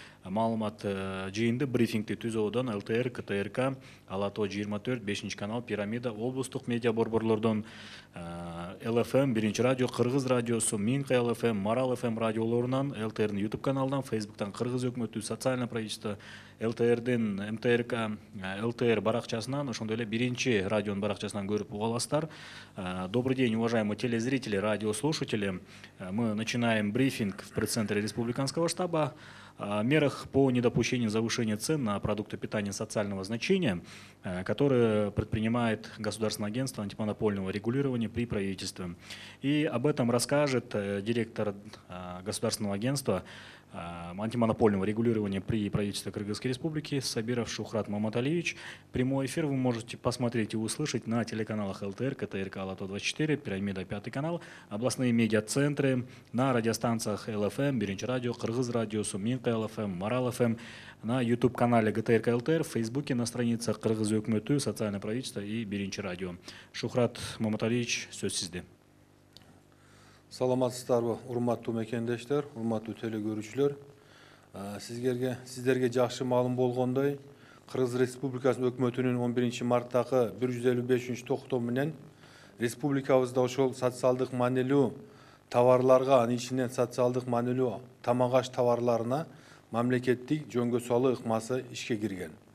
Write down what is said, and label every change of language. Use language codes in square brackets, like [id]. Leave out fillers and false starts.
[ky] Маалымат жыйынды брифингди түзүүдөн ЛТР, КТРК, Алато 24, 5 канал, Пирамида, облустук медиа борборлордон ЛФМ, 1 радио, Кыргыз радиосу, Минка ЛФМ, Марал ФМ радиолорунан, ЛТРдин YouTube каналынан, Facebooктан Кыргыз өкмөтү, [ru] социальное правительство, [ky] ЛТРдин, МТРК, ЛТР баракчасынан, ошондой эле 1 радионун баракчасынан көрүп уга аласыздар. [ru] Добрый день, уважаемые телезрители, радиослушатели. Мы начинаем брифинг в пресс-центре Республиканского штаба о мерах по недопущению завышения цен на продукты питания социального значения, которые предпринимает Государственное агентство антимонопольного регулирования при правительстве. И об этом расскажет директор Государственного агентства антимонопольного регулирования при правительстве Кыргызской Республики Сабиров Шухрат Маматалиевич. Прямой эфир вы можете посмотреть и услышать на телеканалах ЛТР, КТРК, Алато 24, Пирамида, 5 канал, областные медиацентры, на радиостанциях ЛФМ, 1 радио, Кыргыз радиосу, Минка ЛФМ, Марал ФМ, на YouTube-канале ГТРК ЛТР, в Фейсбуке, на страницах Кыргыз өкмөтү, социальное правительство и 1 радио. [ky] Шухрат Маматалиевич, сөз сизде. Саламатсыздарбы, урматтуу мекендештер, урматтуу телекөрүүчүлөр. Сиздерге жакшы маалым болгондой, Кыргыз Республикасынын өкмөтүнүн 11 марттагы 155 токтому менен республикабызда ошол социалдык маанилүү товарларга, анын ичинен социалдык маанилүү тамак-аш товарларына мамлекеттик жөнгө салуу ыкмасы ишке кирген.